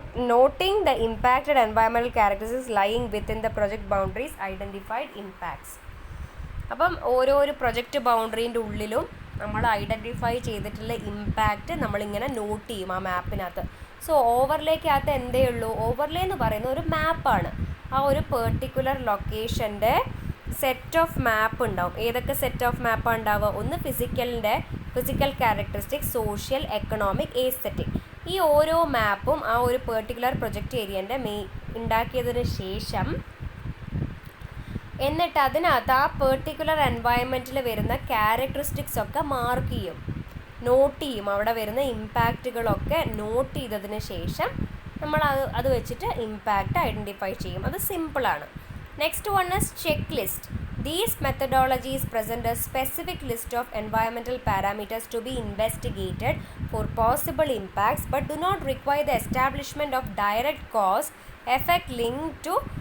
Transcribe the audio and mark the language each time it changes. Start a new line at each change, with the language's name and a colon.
English: noting the impacted environmental characteristics lying within the project boundaries identified impacts.
Malayalam: അപ്പം ഓരോ project ബൗണ്ടറീൻ്റെ ഉള്ളിലും നമ്മൾ identify ചെയ്തിട്ടുള്ള ഇമ്പാക്റ്റ് നമ്മളിങ്ങനെ നോട്ട് ചെയ്യും ആ മാപ്പിനകത്ത്. സോ ഓവർലേക്കകത്ത് എന്തേ ഉള്ളൂ, ഓവർലേ എന്ന് പറയുന്ന ഒരു മാപ്പാണ്. ആ ഒരു പെർട്ടിക്കുലർ ലൊക്കേഷൻ്റെ സെറ്റ് ഓഫ് മാപ്പ് ഉണ്ടാവും. ഏതൊക്കെ സെറ്റ് ഓഫ് മാപ്പാണ് ഉണ്ടാവുക, ഒന്ന് physical characteristics, social, economic, aesthetic. ഈ ഓരോ മാപ്പും ആ ഒരു പെർട്ടിക്കുലർ പ്രൊജക്റ്റ് ഏരിയൻ്റെ ഉണ്ടാക്കിയതിന് ശേഷം എന്നിട്ട് അതിനകത്ത് ആ പെർട്ടിക്കുലർ എൻവയറമെൻറ്റിൽ വരുന്ന ക്യാരക്ടറിസ്റ്റിക്സ് ഒക്കെ മാർക്ക് ചെയ്യും, നോട്ട് ചെയ്യും. അവിടെ വരുന്ന ഇമ്പാക്റ്റുകളൊക്കെ നോട്ട് ചെയ്തതിന് ശേഷം നമ്മൾ അത് വെച്ചിട്ട് ഇമ്പാക്റ്റ് ഐഡൻറ്റിഫൈ ചെയ്യും. അത് സിമ്പിളാണ്.
English: next one is
Malayalam: check list.
English: These methodologies present a specific list of environmental parameters to be investigated for possible impacts but do not require the establishment of direct cause effect linked to